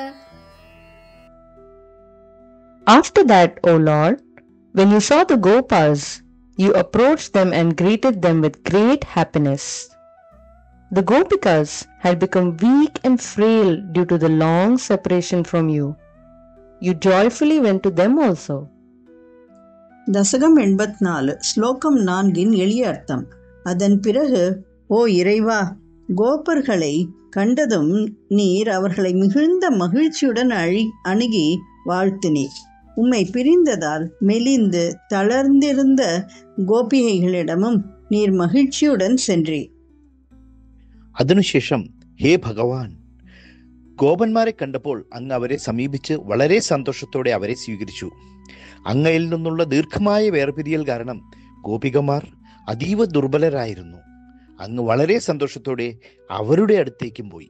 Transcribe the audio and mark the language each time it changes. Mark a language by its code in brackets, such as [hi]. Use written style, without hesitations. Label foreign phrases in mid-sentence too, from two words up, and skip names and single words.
[en] After that, O Lord, when you saw the Gopas, you approached them and greeted them with great happiness. The Gopikas had become weak and frail due to the long separation from you. You joyfully went to them also. [ta] தசகம் 84 ஸ்லோகம் 4 எளிய அர்த்தம். அதன் பிறகு, ஓ இறைவா, கோபர்களை கண்டதும் நீர் அவர்களை மிகுந்த மகிழ்ச்சியுடன் அணுகி வாழ்த்தினீர். உம்மை பிரிந்ததால் மெலிந்து தளர்ந்திருந்த கோபிகைகளிடமும் நீர் மகிழ்ச்சியுடன் சென்றீர். [ml] അതിനുശേഷം ഹേ ഭഗവാൻ, ഗോപന്മാരെ കണ്ടപ്പോൾ അങ്ങ് അവരെ സമീപിച്ച് വളരെ സന്തോഷത്തോടെ അവരെ സ്വീകരിച്ചു. അങ്ങയിൽ നിന്നുള്ള ദീർഘമായ വേർപിരിയൽ കാരണം ഗോപികമാർ അതീവ ദുർബലരായിരുന്നു. അങ്ങ് വളരെ സന്തോഷത്തോടെ അവരുടെ അടുത്തേക്കും പോയി.